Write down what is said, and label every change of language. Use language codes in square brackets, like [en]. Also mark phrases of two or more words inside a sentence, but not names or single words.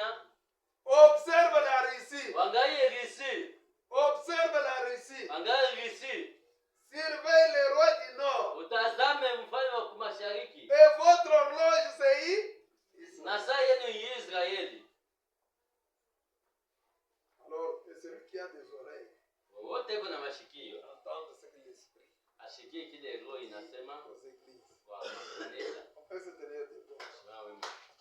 [fr] Observe la Russie. Observe la Russie. Surveille les rois du Nord. Et votre horloge, c'est Israeli. Alors, celui qui a des oreilles, [sw] Wote kuna mashikio. [fr] entendre ce que l'esprit [sw] Ashikie kile roho inasema [fr] aux églises. [sw] kwa kanisa. [fr] On peut se tenir debout. [sw] Simama wima.